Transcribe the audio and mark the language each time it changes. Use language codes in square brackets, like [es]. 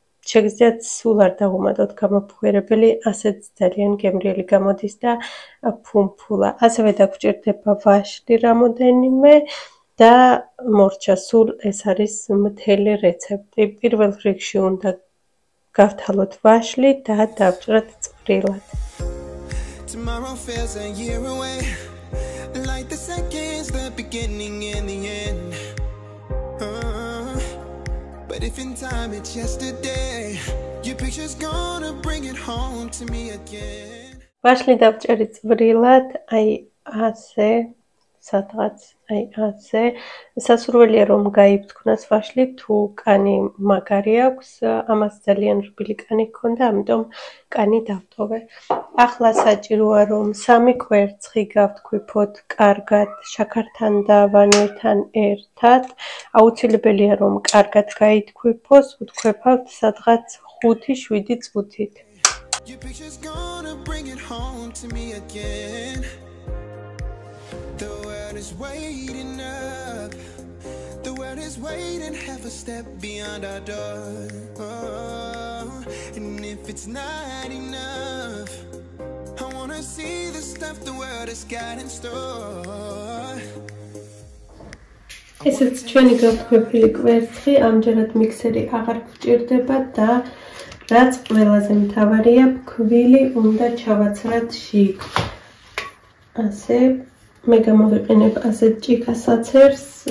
[ka] შეგიძლიათ სულ არ დაღუმატოთ გამაფხვიერებელი, ასეც ძალიან გემრიელი გამოდის და ფუმფულა. ასევე დაგჭირდება ვაშლი რამოდენიმე და მორჩა, სულ ეს არის მთელი რეცეპტი. პირველ რიგში უნდა გავთვალოთ ვაშლი და დავჭრათ წვრილად. [en] Tomorrow feels a year away. like the seconds, the beginning and the end. But if in time it's yesterday, your picture's gonna bring it home to me again. [ka] ვაშლი დავჭერი წვრილად, აი ასე, სადღაც, აი ასე. სასურველია რომ გაიფთქვნას ვაშლი, თუ კანი მაგარი აქვს, ამას ძალიან რბილი კანი ჰქონდა, ამიტომ კანი დავტოვე. ახლა საჭიროა რომ 3 კვერცხი გავთქვიფოთ კარგად შაქართან და ვანილთან ერთად. აუცილებელია რომ კარგად გაითქვიფოს, ვთქვეფავთ სადღაც 5-7 წუთით. [en] Your picture's gonna bring it home to me again. The world is waiting up. The world is waiting half a step beyond our door. And if it's not enough, I wanna see the stuff the world has got in store. [ka] ესეც ჩვენი გავთქვეფილი კვერცხი, ამჯერად მიქსერი აღარ გვჭირდება და რაც ყველაზე მთავარია, ფქვილი უნდა ჩავაცრათ შიგ. ასე, მე გამოვიყენებ ასეთ ჭიქასაცერს.